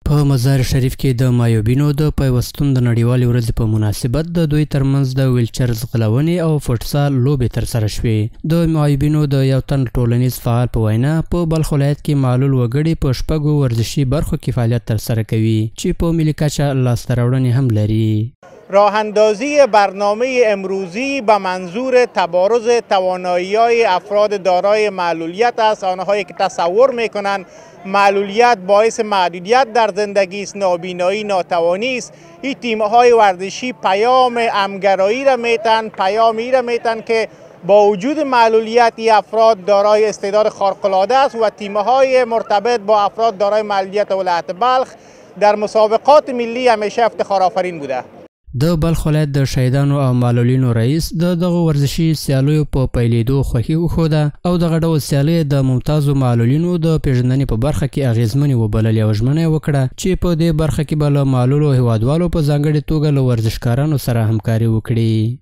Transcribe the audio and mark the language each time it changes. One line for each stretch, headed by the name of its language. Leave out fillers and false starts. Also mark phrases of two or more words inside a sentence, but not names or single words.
Pashto: په مزار شریف کې د معیوبینو د پیوستون د نړیوالې ورځې په مناسبت د دوی ترمنځ د ویلچر ځغلونې او فوټسال لوبې ترسره شوې. د معیوبینو د یو تن ټولنیز فعال په وینا په بلخ ولایت کې معلول وګړي په شپږو ورزشي برخو کې فعالیت ترسره کوي چې په ملي کچه لاسته راوړنې هم لري.
Persian: راه اندازی برنامه امروزی به منظور تبارز توانایی‌های افراد دارای معلولیت است، آنهایی که تصور می‌کنند معلولیت باعث محدودیت در زندگی است، نابینایی، ناتوانی است. این تیم‌های ورزشی پیام همگرایی را میتن، پیامی را میتن که با وجود معلولیت این افراد دارای استعداد خارق‌العاده است و تیم‌های مرتبط با افراد دارای معلولیت ولایت بلخ در مسابقات ملی همیشه افتخار آفرین بوده.
Pashto: د بلخ ولایت د شهیدانو او معلولینو رئیس دغه ورزشي سیالیو په پیلېدو خوښي وښوده او دغه ډول سیالۍ د ممتازو معلولینو د پیژندنې په برخه کې اغیزمنې وبللې او ژمنه یې وکړه چې په دې برخه کې به له معلولو هیوادوالو په ځانګړې توګه له ورزشکارانو سره همکاري وکړي.